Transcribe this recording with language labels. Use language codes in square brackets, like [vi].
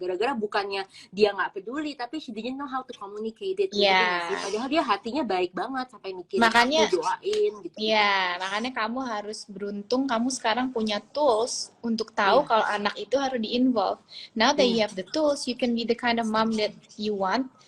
[id] Gara-gara bukannya dia nggak peduli, tapi [en] she didn't know how to communicate it. [id] Iya. Padahal dia hatinya baik banget, sampai mikirin makanya, aku, doain gitu. Iya, makanya kamu harus beruntung, kamu sekarang punya tools untuk tahu kalau anak itu harus di-involve. [en] Now that you have the tools, you can be the kind of mom that you want.